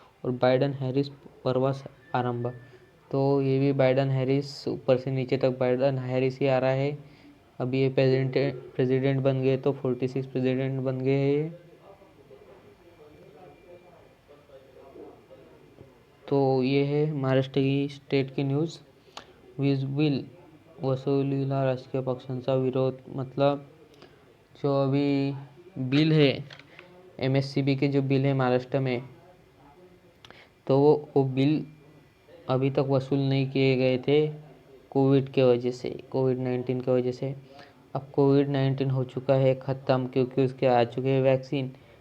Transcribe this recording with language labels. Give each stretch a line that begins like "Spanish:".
Hindi: और Biden Harris प्रवास आरंभ। तो ये भी बाइडन हैरिस, ऊपर से नीचे तक बाइडन हैरिस ही आ रहा है। अभी ये प्रेसिडेंट बन गए, तो 46 प्रेसिडेंट बन गए हैं ये। तो ये है महाराष्ट्र की स्टेट की न्यूज़।
Marathi: वीज बिल वसुलीला राजकीय पक्षांचा विरोध।
Hindi: मतलब जो अभी बिल है, MSCB के जो बिल है महाराष्ट्र में, तो वो बिल अभी तक वसूल नहीं किए गए थे कोविड के वजह से, कोविड-19 की वजह से। अब कोविड-19 हो चुका है ख़त्म, क्योंकि उसके आ चुके हैं वैक्सीन।